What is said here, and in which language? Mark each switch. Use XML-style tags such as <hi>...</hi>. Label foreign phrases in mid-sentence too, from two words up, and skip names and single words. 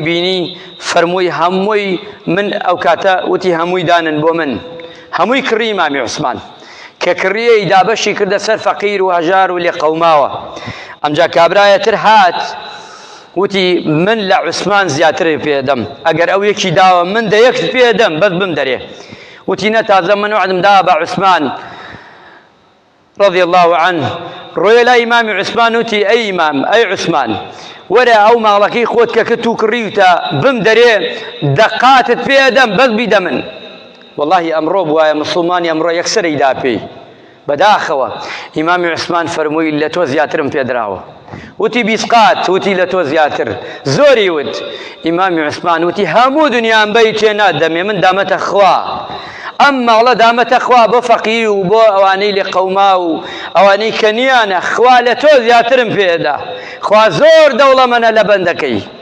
<ckb>بینی فەرمووی هەمووی من ئەو کاتە وتی هەمووی دانن بۆ من هەمووی کڕی ئیمامی عوسمان کە کڕیەی دابەشی کردە سەر فەقیر و هەژار و لێ قەوماوە ئەمجا کابرایەتر هات وتی من لە عوسمان زیاتر پێدەم ئەگەر ئەو یەکی داوە من دەیەکت پێدەم بەس بم دەرێ وتی نەتازە من وعدم دا بە عوسمان</ckb> <ar>رضي الله عنه</ar> <ckb>ڕۆیە لای ئیمامی عوسمان وتی ئەی ئیمام ئەی عوسمان وەرە ئەو ماڵەکەی خۆت کە تو کڕیوتە بم دەرێ دەقاتت پێدەم بەس بیدە من واللهی ئەمڕۆ بوایە مسلمانی ئەمڕۆ یەکسەرەی دا پێی بەداخەوە ئیمامی عوسمان فەرمووی لە تۆ زیاترم پێدراوە وتی بیسقات وتی لە تۆ زیاتر زۆری وت ئیمامی عوسمان وتی هەموو دنیام بەی تێ نادەمێ من دامەتە خوا ئەم ماڵە دامەتە خوا بۆ فەقیر و بۆ ئەوانەی لێ قەوما و ئەوانەی کە نیانە خوا لە تۆ زیاترم پێدا خوا زۆر دەوڵەمەنە لە بەندەکەی</ckb>